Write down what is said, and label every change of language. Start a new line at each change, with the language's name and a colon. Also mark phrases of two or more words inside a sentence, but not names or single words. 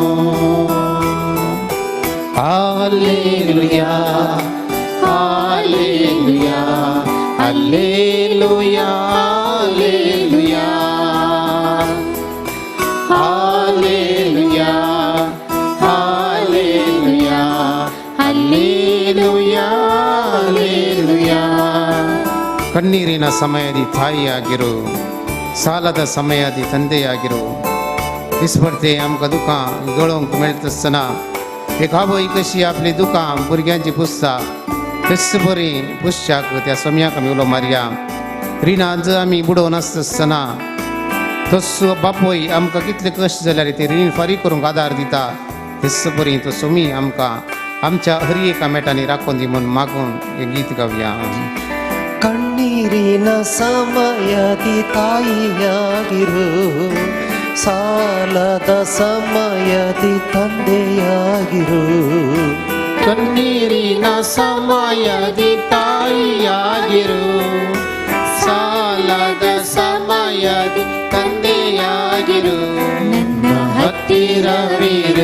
Kannada: ಹಲ್ಲೆಲೂಯಾ, ಹಲ್ಲೆಲೂಯಾ, ಹಲ್ಲೆಲೂಯಾ, ಹಲ್ಲೆಲೂಯಾ, ಹಲ್ಲೆಲೂಯಾ, ಹಲ್ಲೆಲೂಯಾ, ಹಲ್ಲೆಲೂಯಾ. ಕಣ್ಣೀರಿನ ಸಮಯದಿ ತಾಯಿಯಾಗಿರು, ಸಾಲದ ಸಮಯದಿ ತಂದೆಯಾಗಿರು.
Konkani: इस पडते आमकां दुखां गळोवंक मेळटा आसतना एक आवय कशी आपली दुखां भुरग्यांची पुसता तशी बरी पुसच्याक त्या सोम्याक आमी उलो मारया. रिणां जर आमी बुडोवन आसतना तसो बापोय आमकां कितले कश्ट जाल्यार ते रीण फारीक करूंक आदार दिता. तस बरी तो सोमी आमकां आमच्या हर एका मेटांनी राखून दी म्हूण मागून हे गीत गावया.
Kannada: ಕಣ್ಣೀರಿನ ಸಮಯದಿ ತಾಯಿಯಾಗಿರು, ಸಾಲದ ಸಮಯದಿ ತಂದೆಯಾಗಿರು. ಕಣ್ಣೀರಿನ ಸಮಯದಿ ತಾಯಿಯಾಗಿರು, ಸಾಲದ ಸಮಯದಿ ತಂದೆಯಾಗಿರು, ನನ್ನ ಹತ್ತಿರವಿರು.